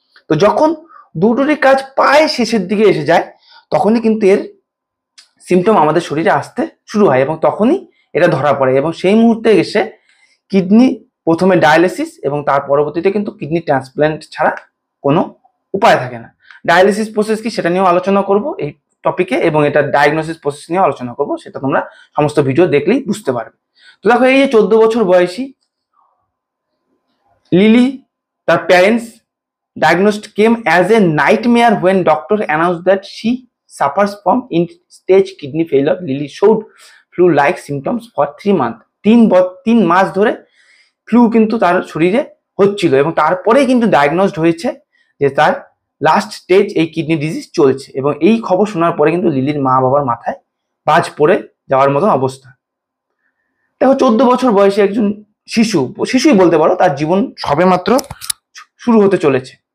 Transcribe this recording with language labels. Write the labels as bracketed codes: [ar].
[bn] তো যখন দুটোরই কাজ প্রায় শেষের দিকে এসে যায়, তখনই কিন্তু এর সিমটম আমাদের শরীরে আসতে শুরু হয়, এবং তখনই এটা ধরা পড়ে, এবং সেই মুহূর্তে এসে কিডনি প্রথমে ডায়ালিসিস, এবং তার পরবর্তীতে কিন্তু কিডনি ট্রান্সপ্ল্যান্ট ছাড়া কোনো উপায় থাকে না। ডায়ালিসিস প্রসেস কি সেটা নিয়েও আলোচনা করব এই টপিকে, এবং এটা ডায়াগনোসিস প্রসেস নিয়ে আলোচনা করব, সেটা তোমরা সমস্ত ভিডিও দেখলেই বুঝতে পারবে। তো দেখো, এই যে 14 বছর বয়সী লিলি, তার parents [en] diagnosed came as a nightmare when doctor announced that she suffers from end-stage kidney failure. Lily showed flu-like symptoms for 3 months. [bn] 3 মাস ধরে ফ্লু কিন্তু তার শরীরে হচ্ছিল, এবং তারপরেই কিন্তু ডায়াগনোজড হয়েছে যে তার লাস্ট স্টেজ এই কিডনি ডিজিজ চলছে। এবং এই খবর শোনার পরে কিন্তু লিলির মা বাবার মাথায় বাজ পড়ে যাওয়ার মতন অবস্থা। দেখো, 14 বছর বয়সী একজন শিশুই বলতে পারো, তার জীবন সবেমাত্র শুরু হতে চলেছে।